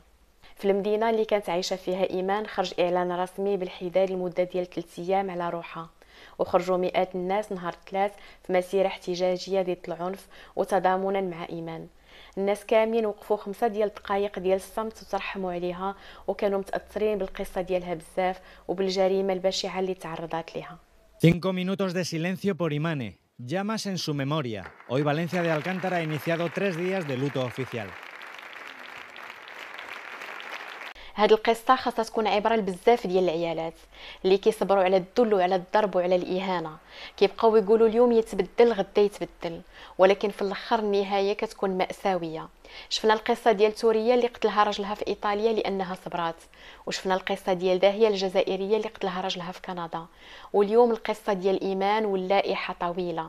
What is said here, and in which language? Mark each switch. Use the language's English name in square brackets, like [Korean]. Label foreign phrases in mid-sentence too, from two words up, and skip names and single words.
[Arabic] في المدينه اللي كانت عايشه فيها ايمان خرج اعلان رسمي بالحداد لمده ديال 3 ايام على روحها، وخرجوا مئات الناس نهار 3 في مسيره احتجاجيه ضد العنف وتضامنا مع ايمان. الناس كاملين وقفوا 5 ديال الدقائق ديال الصمت وترحموا عليها وكانوا متاثرين بالقصه ديالها بزاف وبالجريمه البشعه اللي تعرضت لها. [Spanish] 5 minutos de silencio por Imane. Llamas en su memoria. Hoy Valencia de Alcántara ha iniciado 3 días de luto oficial. [Arabic] هاد القصه خاصها تكون عبره لبزاف ديال العيالات اللي كيصبروا على الذل وعلى الضرب وعلى الاهانه، كيبقاو يقولوا اليوم يتبدل غدا يتبدل، ولكن في الاخر النهايه كتكون مأساويه. شفنا القصه ديال توريه اللي قتلها راجلها في ايطاليا لانها صبرات، وشفنا القصه ديال داهيه الجزائريه اللي قتلها راجلها في كندا، واليوم القصه ديال ايمان واللائحه طويله.